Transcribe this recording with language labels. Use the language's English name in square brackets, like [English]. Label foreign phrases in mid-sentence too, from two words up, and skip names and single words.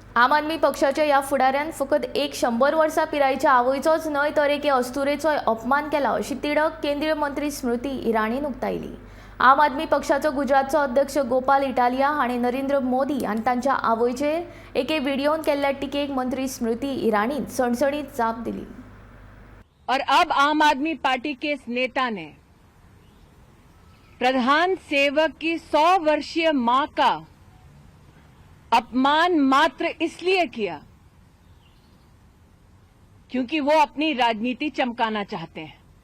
[Konkani] आम आदमी पक्षाच्या या फुडाऱ्यान फकत एक 100 वर्सां पिरायेच्या आवयचोच न्हय तर एके अस्तुरेचोय अपमान केला अशी तिडक केंद्रीय मंत्री स्मृती इराणीन उक्तायली। आम आदमी पक्षाचो गुजरातचो अध्यक्ष गोपाल इटालिया हाणें नरेंद्र मोदी आनी तांच्या आवयचेर एके व्हिडिओन केल्ल्या टिकेक मंत्री स्मृती इराणीन सणसणीत जाप दिली। [Hindi] और अब आम आदमी पार्टी के इस नेता ने प्रधान सेवक की 100 वर्षीय मां का अपमान मात्र इसलिए किया क्योंकि वो अपनी राजनीति चमकाना चाहते हैं।